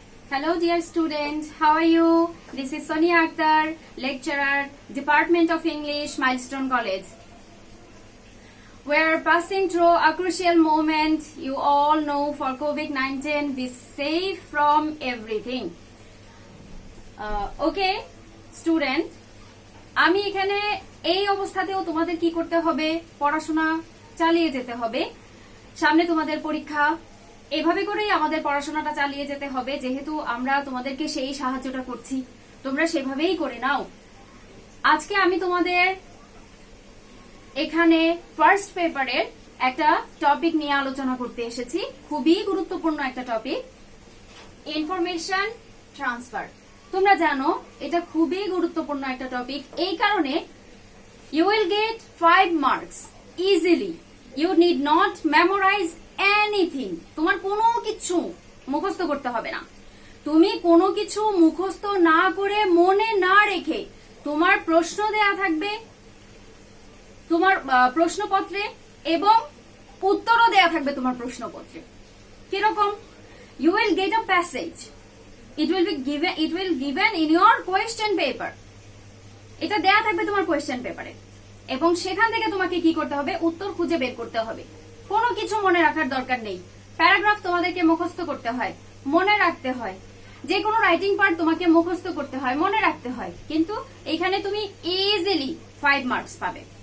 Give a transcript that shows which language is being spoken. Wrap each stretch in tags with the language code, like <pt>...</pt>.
<en>Hello dear student, how are you? This is Sonia Akhtar, lecturer, Department of English, Milestone College. We are passing through a crucial moment. You all know for COVID-19, be safe from everything. Okay, student,</en> <bn>আমি এখানে এই অবস্থাতেও তোমাদের কি করতে হবে? পড়াশোনা চালিয়ে যেতে হবে। সামনে তোমাদের পরীক্ষা, এভাবে করেই আমাদের পড়াশোনাটা চালিয়ে যেতে হবে, যেহেতু আমরা তোমাদেরকে সেই সাহায্যটা করছি, তোমরা সেভাবেই করে নাও। আজকে আমি তোমাদের এখানে ফার্স্ট পেপারের একটা টপিক নিয়ে আলোচনা করতে এসেছি, খুবই গুরুত্বপূর্ণ একটা টপিক, ইনফরমেশন ট্রান্সফার। তোমরা জানো এটা খুবই গুরুত্বপূর্ণ একটা টপিক, এই কারণে</bn> <en>you will get 5 marks easily. You need not memorize anything.</en> <bn>তোমার কোনো কিছু মুখস্থ করতে হবে না। তুমি কোনো কিছু মুখস্থ না করে, মনে না রেখে, তোমার প্রশ্ন দেয়া থাকবে তোমার প্রশ্নপত্রে এবং উত্তরও দেয়া থাকবে তোমার প্রশ্নপত্রে।</bn> <en>কিরকম? You will get a passage. It will given in your question paper.</en> <bn>এটা দেয়া থাকবে তোমার কোয়েশ্চেন পেপারে এবং সেখান থেকে তোমাকে কি করতে হবে? উত্তর খুঁজে বের করতে হবে। কোনো কিছু মনে রাখার দরকার নেই। প্যারাগ্রাফ তোমাদেরকে মুখস্থ করতে হয়, মনে রাখতে হয়, যে কোনো রাইটিং পার্ট তোমাকে মুখস্থ করতে হয়, মনে রাখতে হয়, কিন্তু এখানে তুমি ইজিলি 5 মার্কস পাবে।</bn>